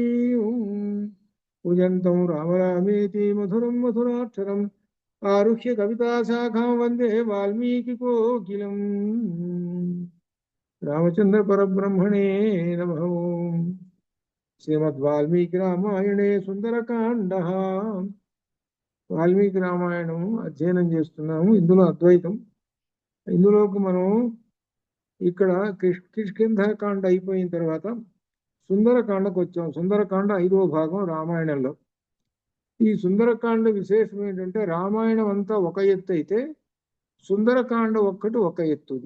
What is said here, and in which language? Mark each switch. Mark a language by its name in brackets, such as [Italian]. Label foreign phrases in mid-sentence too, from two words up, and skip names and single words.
[Sanskrit] पूजन्तं राम रामेति मधुरं मधुराक्षरम् आरुह्य कविताशाखां वन्दे वाल्मीकिकोकिलम्। रामचन्द्रपरब्रह्मणे नमः। श्रीमद्वाल्मीकिरामायणे सुन्दरकाण्डः। [Telugu] వాల్మీకి రామాయణం అధ్యయనం చేస్తున్నాము. ఇందులో అద్వైతం. ఇందులోకి మనం ఇక్కడ కిష్కింధకాండ అయిపోయిన తర్వాత సుందరకాండకు వచ్చాం. సుందరకాండ 5వ భాగం రామాయణంలో. ఈ సుందరకాండ విశేషం ఏంటంటే రామాయణం అంతా ఒక ఎత్తు అయితే సుందరకాండ ఒక్కటి ఒక ఎత్తుది.